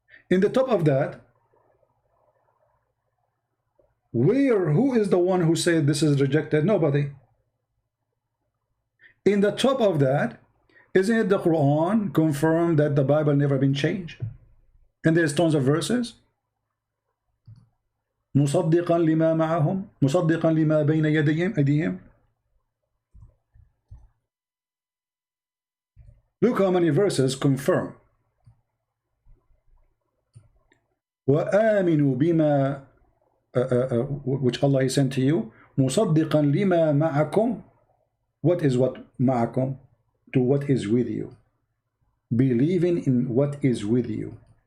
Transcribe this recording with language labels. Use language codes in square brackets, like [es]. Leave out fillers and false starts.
[en] In the top of that, who is the one who said this is rejected? Nobody. In the top of that, isn't it the Quran confirmed that the Bible never been changed? And there's tons of verses. [ar] مصدقا لما معهم مصدقا لما بين يديهم. [en] Look how many verses confirm. [ar] وآمنوا بما [en] which Allah sent to you [ar] مصدقا لما معكم. [en] What is what معكم? To what is with you. Believing in what is with you.